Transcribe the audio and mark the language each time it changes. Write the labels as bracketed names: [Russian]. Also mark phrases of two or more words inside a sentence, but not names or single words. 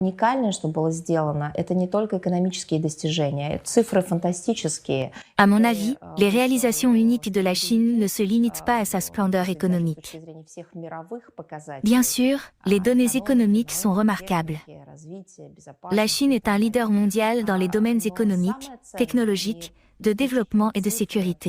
[Russian] Уникальное, что было сделано, это не только экономические достижения, цифры фантастические. [French] À mon avis, les réalisations uniques de la Chine ne se limitent pas à sa splendeur économique. Bien sûr, les données économiques sont remarquables. La Chine est un leader mondial dans les domaines économiques, technologiques, de développement et de sécurité.